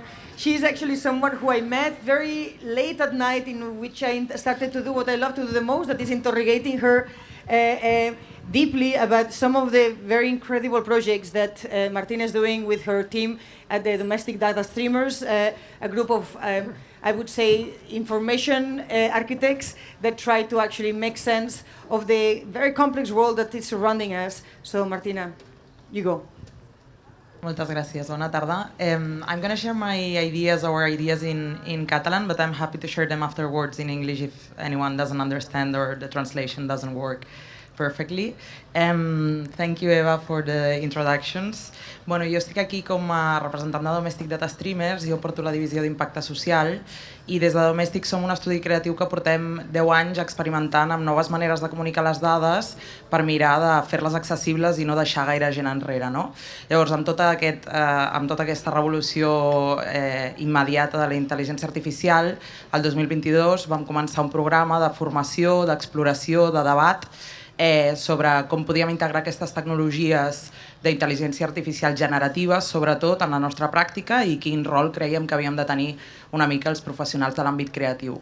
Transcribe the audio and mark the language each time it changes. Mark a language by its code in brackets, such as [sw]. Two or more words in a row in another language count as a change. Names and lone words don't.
[en] She's actually someone who I met very late at night, in which I started to do what I love to do the most, that is interrogating her deeply about some of the very incredible projects that Martina is doing with her team at the Domestic Data Streamers, a group of, I would say, information architects that try to actually make sense of the very complex world that is surrounding us. So, Martina, you go. [ca] Moltes gràcies, bona tarda. [en] I'm going to share my ideas in Catalan, but I'm happy to share them afterwards in English if anyone doesn't understand or the translation doesn't work perfectly. Thank you, Eva, for the introductions. [ca] Bueno, jo estic aquí com a representant de Domestic Data Streamers, jo porto la divisió d'impacte social i des de Domestic som un estudi creatiu que portem 10 anys experimentant amb noves maneres de comunicar les dades per mirar de fer-les accessibles i no deixar gaire gent enrere. No? Llavors, amb tota aquesta revolució immediata de la intel·ligència artificial, el 2022 vam començar un programa de formació, d'exploració, de debat sobre com podíem integrar aquestes tecnologies d'intel·ligència artificial generativa, sobretot en la nostra pràctica, i quin rol creiem que havíem de tenir una mica els professionals de l'àmbit creatiu.